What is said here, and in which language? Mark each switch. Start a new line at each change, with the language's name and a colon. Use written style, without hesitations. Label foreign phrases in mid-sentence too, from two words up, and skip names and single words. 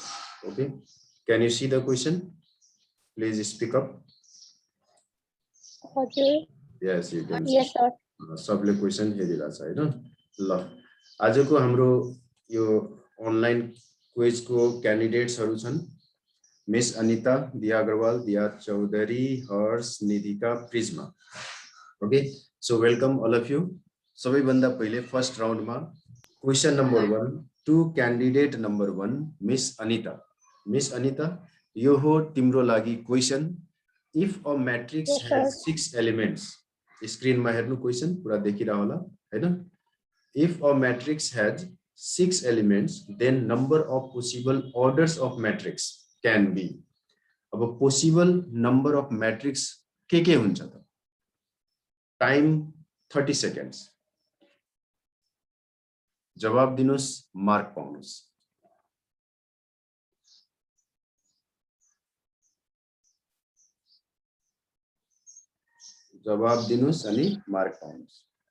English: Okay can you see the question please speak up.
Nepali: हजुर
English: yes you can yes sir
Nepali: सबले क्वेशन हेरिरा छ हैन। ल आजको हाम्रो यो
English: online quiz
Nepali: को क्यान्डिडेट्सहरु छन् मिस अनिता, दिया अग्रवाल, दिया चौधरी, हर्ष, निधिका, प्रिज्मा।
English: okay so welcome all of you.
Nepali: सबैभन्दा पहिले
English: first roundमा question number 1 to candidate number 1
Nepali: मिस अनिता। मिस अनिता यो हो तिम्रो लागि क्वेशन।
English: if a matrix has 6 elements
Nepali: स्क्रीन में हेर्नु क्वेशन पूरा देखिरा होला हैन।
English: if a matrix has 6 elements then number of possible orders of matrix can be।
Nepali: अब
English: possible number of matrix
Nepali: के हुन्छ त
English: time 30 seconds
Nepali: जवाब दिनुस् मार्क पाउनुस्। जवाब दिनुस् अनि मार्क पाउनुस्।